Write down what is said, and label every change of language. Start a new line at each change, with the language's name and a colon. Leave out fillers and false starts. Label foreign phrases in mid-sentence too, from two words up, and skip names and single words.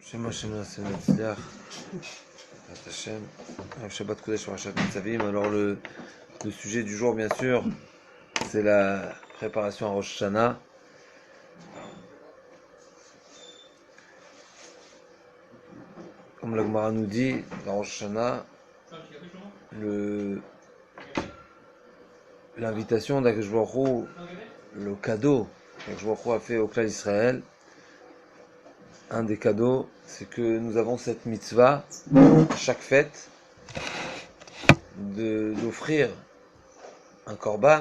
Hebrew: שם השם נעשה נצליח, בעזרת השם, שבת קודש פרשת ניצבים.
French: Alors le sujet du jour, bien sûr, c'est la préparation à Rosh Hashanah. Comme la Gemara nous dit, dans Rosh Hashanah, l'invitation d'
Hebrew: הקדוש ברוך הוא,
French: le cadeau qu'
Hebrew: הקדוש ברוך הוא
French: a fait au clan d'Israël, un des cadeaux, c'est que nous avons cette mitzvah, à chaque fête, d'offrir un korban.